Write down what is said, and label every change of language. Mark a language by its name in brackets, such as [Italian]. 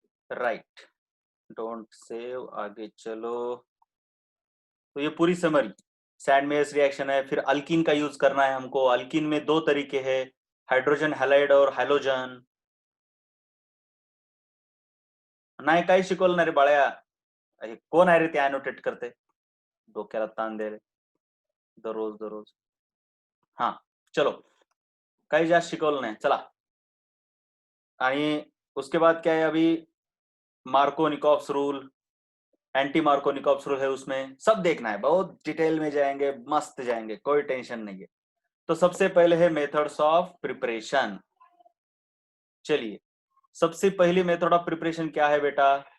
[English] right, don't save, [Hindi] आगे चलो. तो ये पूरी समरी सैंडमेयर्स रिएक्शन है. फिर अल्कीन का यूज करना है हमको. अल्कीन में दो तरीके हैं, हाइड्रोजन हैलाइड और हाइलोजन. [Marathi] नाही काही शिकवलं रे बाळ्या. कोण आहे रे ते अॅनोटेट करते, डोक्याला ताण दे रे दररोज दररोज. हा, चलो, काही जास्त शिकवलं नाही, चला. [Hindi] आणि उसके बाद क्या है, अभी Markovnikov's rule, anti Markovnikov's rule है, उसमें सब देखना है. बहुत डिटेल में जाएंगे, मस्त जाएंगे, कोई टेंशन नहीं है. तो सबसे पहले है मेथड्स ऑफ प्रिपरेशन. चलिए, सबसे पहली मेथड ऑफ प्रिपरेशन क्या है बेटा?